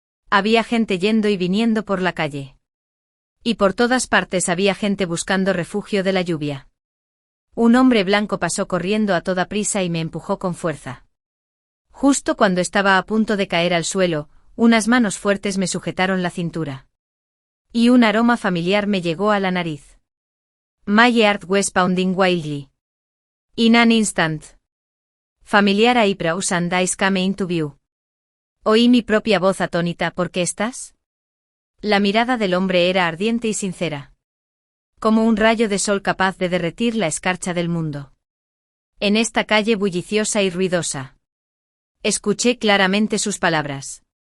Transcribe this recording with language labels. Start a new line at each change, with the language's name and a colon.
Spanish: Había gente yendo y viniendo por la calle. Y por todas partes había gente buscando refugio de la lluvia. Un hombre blanco pasó corriendo a toda prisa y me empujó con fuerza. Justo cuando estaba a punto de caer al suelo, unas manos fuertes me sujetaron la cintura. Y un aroma familiar me llegó a la nariz.
English: My heart was pounding wildly. In an instant. Familiar eyebrows and eyes came into view.
Spanish: Oí mi propia voz atónita: ¿por qué estás? La mirada del hombre era ardiente y sincera. Como un rayo de sol capaz de derretir la escarcha del mundo. En esta calle bulliciosa y ruidosa. Escuché claramente sus palabras.